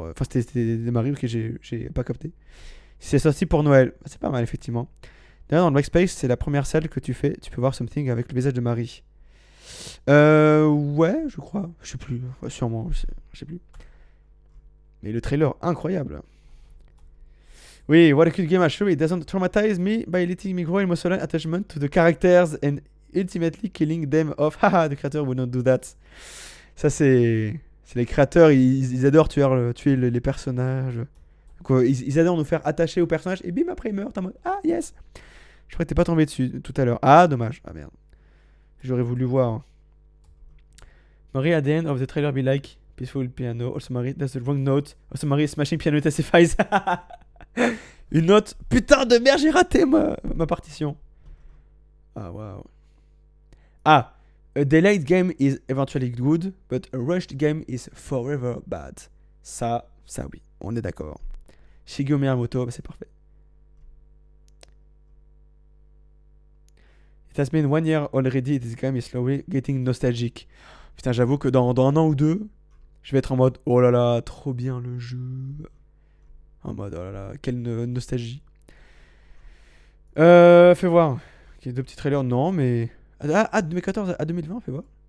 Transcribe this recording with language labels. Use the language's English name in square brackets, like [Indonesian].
[French] Enfin, c'était de Marie, ok, j'ai pas capté. C'est sorti pour Noël. C'est pas mal, effectivement. D'ailleurs, dans le Backspace, c'est la première salle que tu fais. Tu peux voir Something avec le visage de Marie. Ouais, je crois. Je sais plus. Ouais, sûrement, je sais plus. Mais le trailer, incroyable. Oui, [English] what a cute game actually. It doesn't traumatize me by letting me grow emotional attachment to the characters and ultimately killing them off. Haha, the creator would not do that. [French] Ça, c'est les créateurs, ils adorent tuer les personnages. Donc, ils adorent nous faire attacher aux personnages. Et bim, après ils meurent. T'es en mode, ah yes. Je crois que t'es pas tombé dessus tout à l'heure. Ah, dommage. Ah merde. J'aurais voulu voir. [English] Marie, at the end of the trailer, be like, peaceful piano. Also, Marie, that's the wrong note. Also, Marie, smashing piano testifies. [French] Une note. Putain de merde, j'ai raté ma partition. Ah, waouh. Ah. [English] A delayed game is eventually good, but a rushed game is forever bad. [French] Ça oui, on est d'accord. Shigeru Miyamoto, c'est parfait. [English] It has been 1 year already, this game is slowly getting nostalgic. [French] Putain, j'avoue que dans un an ou deux, je vais être en mode, oh là là, trop bien le jeu. En mode, oh là là, quelle nostalgie. Fais voir. Ok, 2 petits trailers, non, mais... Ah, 2014 à 2020, fais voir.